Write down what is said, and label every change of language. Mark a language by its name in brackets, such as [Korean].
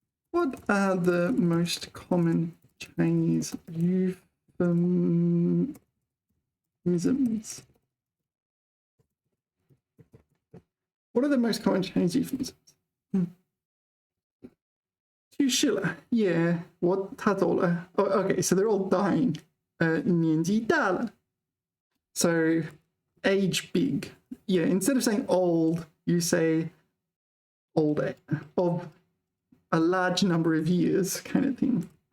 [English] What are the most common Chinese euphemisms? What are the most common Chinese euphemisms? [Chinese] 去世了, yeah, 他走了. [English] Oh, okay, so they're all dying. [Chinese] 年纪大了. [English] So age big. Yeah, instead of saying old, you say old of a large number of years kind of thing.